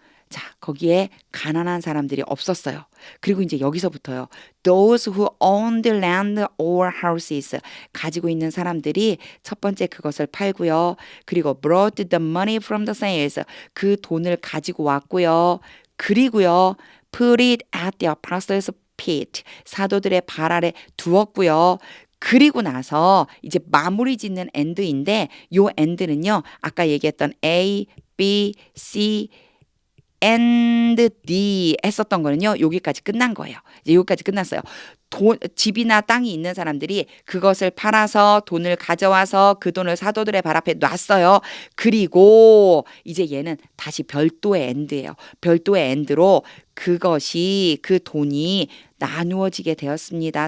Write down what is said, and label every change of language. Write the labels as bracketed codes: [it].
[ko] 자, 거기에 가난한 사람들이 없었어요. 그리고 이제 여기서부터요. [en] Those who owned land or houses. [ko] 가지고 있는 사람들이 첫 번째 그것을 팔고요. 그리고 [en] brought the money from the sales. [ko] 그 돈을 가지고 왔고요. 그리고요. [en] put it at the apostles' feet. [ko] 사도들의 발 아래 두었고요. 그리고 나서 이제 마무리 짓는 end인데 요 end는요. 아까 얘기했던 A, B, C, and D 했었던 거는요. 여기까지 끝난 거예요. 이제 여기까지 끝났어요. 집이나 땅이 있는 사람들이 그것을 팔아서 돈을 가져와서 그 돈을 사도들의 발 앞에 놨어요. 그리고 이제 얘는 다시 별도의 엔드예요. 별도의 엔드로 그것이 그 돈이 나누어지게 되었습니다.